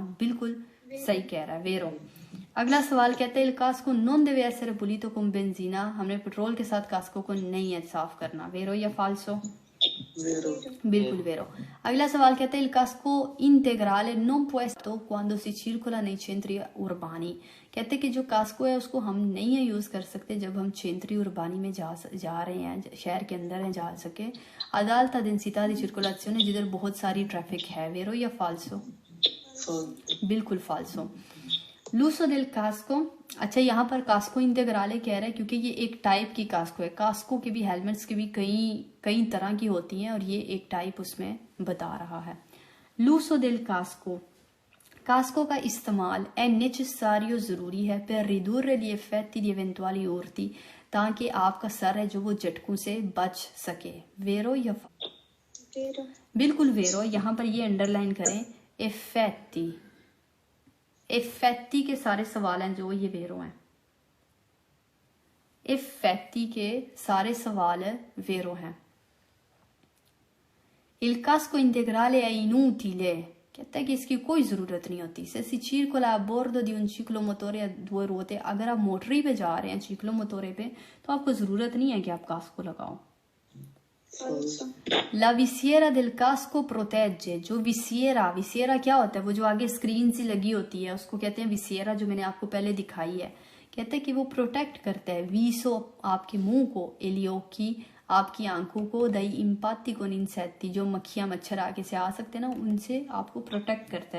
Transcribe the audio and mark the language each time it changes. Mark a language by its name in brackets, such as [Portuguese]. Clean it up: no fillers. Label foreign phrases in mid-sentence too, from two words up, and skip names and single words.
[Hindi] बिल्कुल सही कह रहा है, वेरो। अगला सवाल कहते हैं [Italian] casco non deve essere pulito con benzina, [Hindi] हमने पेट्रोल के साथ कास्को को नहीं है साफ करना। वेरो या फाल्सो? बिल्कुल वेरो। अगला सवाल कहते हैं [Italian] il casco integrale non può essere quando si circola nei centri urbani, [Hindi] कहते हैं कि जो कास्को है उसको हम नहीं है यूज कर सकते जब हम [Italian] centri urbani [Hindi] में जा रहे हैं, शहर के अंदर है जा सके। [Italian] ad alta densità di circolazione, [Hindi] जिधर बहुत सारी ट्रैफिक है। वेरो या फाल्सो? बिल्कुल फाल्सो। [Italian] L'uso del casco, [Hindi] अच्छा यहाँ पर [Italian] casco integrale [Hindi] कह रहा है क्योंकि ये एक टाइप की कास्को है। कास्को के भी हेलमेट्स की भी कई तरह की होती हैं और ये एक टाइप उसमें बता रहा है। [Italian] L'uso del casco, [Hindi] कास्को का इस्तेमाल [Italian] è necessario [Hindi] जरूरी है [Italian] per ridurre gli effetti di eventuali urti, [Hindi] ताकि आपका सर है जो वो झटकों से बच सके। वेरो या बिल्कुल वेरो। यहाँ पर ये अंडरलाइन करें, [Italian] effetti, effetti [Hindi] के सारे सवाल हैं जो ये वेरो हैं, effetti के सारे सवाल वेरो हैं। [Italian] il casco integrale è inutile, [Hindi] कहता है कि इसकी कोई जरूरत नहीं होती। [Italian] se si circola a bordo di un ciclomotore a due ruote, [Hindi] अगर आप मोटरी पे जा रहे हैं चिक्लोमोटोरे पे तो आपको जरूरत नहीं है कि आप कास्को लगाओ। [Italian] La visiera del casco protegge, [Hindi] जो विसियरा क्या होता है? वो जो आगे स्क्रीन सी लगी होती है उसको कहते हैं विसियरा, जो मैंने आपको पहले दिखाई है। कहते हैं कि वो प्रोटेक्ट करता है वीसो, आपके मुंह को, [Italian] e gli occhi, [Hindi] आपकी आंखों को, [Italian] dagli impatti con insetti, [Hindi] जो मक्खियां मच्छर आगे से आ सकते हैं ना, उनसे आपको प्रोटेक्ट करता है।